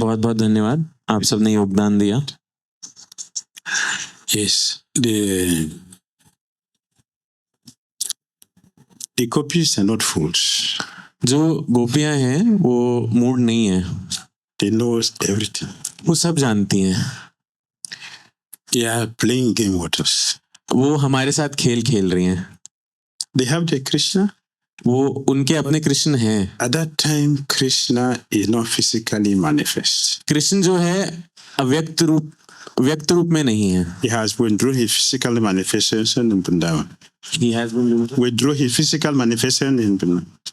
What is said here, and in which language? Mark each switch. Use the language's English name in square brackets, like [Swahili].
[Hindi] बहुत बहुत धन्यवाद, आप सबने योगदान दिया. [English] Yes. The gopis are not fools. [Hindi] जो गोपियां हैं वो मूड नहीं है, [English] They know everything. [Hindi] वो सब जानती हैं. [English] They are playing game with us. [Hindi] वो हमारे साथ खेल खेल रही हैं. [English] They have the Krishna. [Hindi] वो उनके अपने कृष्ण हैं. [English] At that time, Krishna is not physically manifest. [Hindi] Krishna जो है व्यक्त रूप में नहीं है. [English] He has withdrawn his physical manifestation in Vrindavan. He has been Withdraw his physical manifestation in Vrindavan.